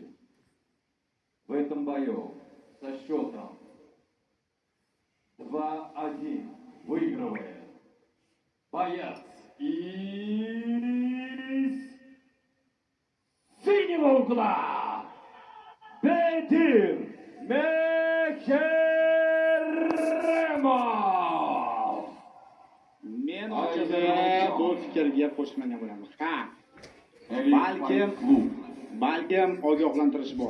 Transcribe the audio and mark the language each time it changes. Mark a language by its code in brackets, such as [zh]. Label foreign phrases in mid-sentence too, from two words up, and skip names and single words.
[ru] В этом бою со счетом 2-1 выигрывает боец из синего угла Bedir Mehkarrimov. [uz] Men ochig'i bu fikrga qo'shmagan bo'laman. Balkim ogohlantirish bor.